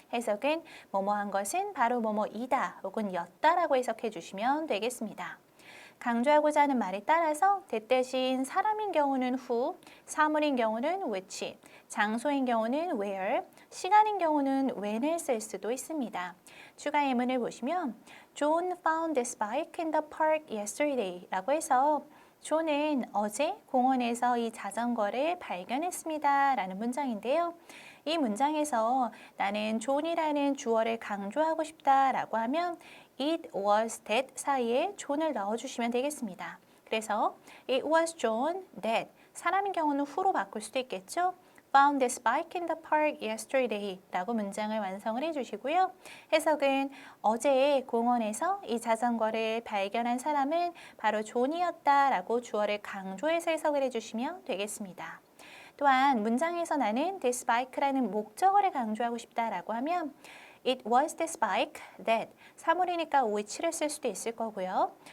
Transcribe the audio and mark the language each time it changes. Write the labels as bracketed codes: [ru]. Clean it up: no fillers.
[ko] 해석은 뭐뭐한 것은 바로 뭐뭐이다 혹은 였다라고 해석해 주시면 되겠습니다. 강조하고자 하는 말에 따라서 that 대신 사람인 경우는 who, 사물인 경우는 which, 장소인 경우는 where, 시간인 경우는 when을 쓸 수도 있습니다. 추가 예문을 보시면 [en] John found this bike in the park yesterday [ko] 라고 해서 존은 어제 공원에서 이 자전거를 발견했습니다. 라는 문장인데요. 이 문장에서 나는 존이라는 주어를 강조하고 싶다라고 하면 [en] it was that [ko] 사이에 존을 넣어주시면 되겠습니다. 그래서 [en] it was John that [ko] 사람인 경우는 who로 바꿀 수도 있겠죠. [en] found this bike in the park yesterday [ko] 라고 문장을 완성을 해주시고요. 해석은 어제 공원에서 이 자전거를 발견한 사람은 바로 존이었다 라고 주어를 강조해서 해석을 해주시면 되겠습니다. 또한 문장에서 나는 this bike라는 목적어를 강조하고 싶다라고 하면 [en] it was this bike that [ko] 사물이니까 which를 쓸 수도 있을 거고요.